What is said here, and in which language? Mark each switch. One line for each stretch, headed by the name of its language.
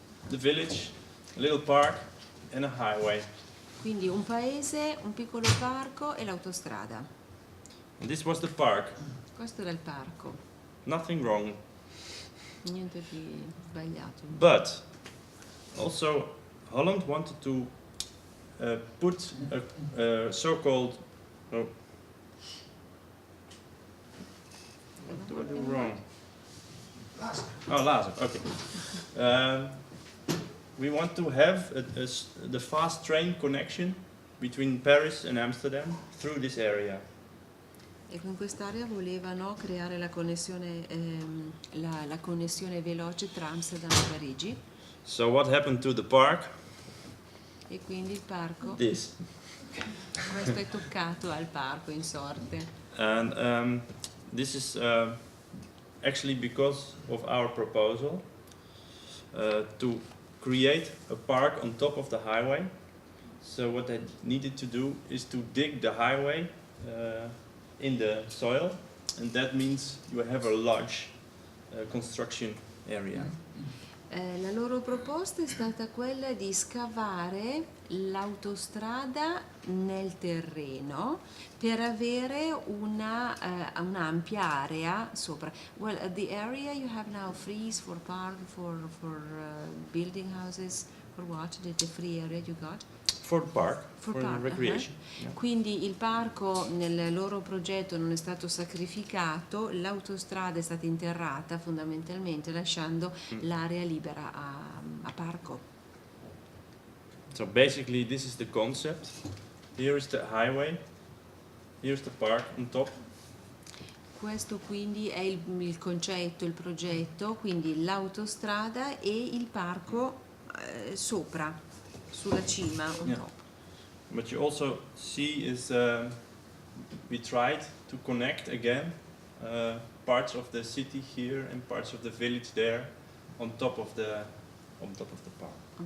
English: The village, a little park and a highway.
Italian: Quindi un paese, un piccolo parco e l'autostrada.
English: And this was the park.
Italian: Questo era il parco.
English: Nothing wrong.
Italian: Niente di sbagliato.
English: But also Holland wanted to put a so-called... Oh. What do I do wrong? Oh, laser, okay. We want to have the fast train connection between Paris and Amsterdam through this area.
Italian: E con quest'area volevano creare la connessione veloce tra Amsterdam e Parigi.
English: So what happened to the park?
Italian: E quindi il parco,
English: This.
Italian: questo è toccato al parco in sorte.
English: And this is actually because of our proposal to create a park on top of the highway. So what they needed to do is to dig the highway in the soil, and that means you have a large construction area.
Italian: La loro proposta è stata quella di scavare l'autostrada nel terreno per avere un'ampia area sopra.
English: Well, the area you have now freeze for park, for building houses, for what? The free area you got? For park, for park, recreation. Yeah.
Italian: Quindi il parco nel loro progetto non è stato sacrificato, l'autostrada è stata interrata fondamentalmente lasciando l'area libera a parco.
English: So basically this is the concept. Here is the highway, here's the park on top.
Italian: Questo quindi è il concetto, il progetto, quindi l'autostrada e il parco sopra, sulla cima,
English: on top. What you also see is we tried to connect again parts of the city here and parts of the village there on top of the park.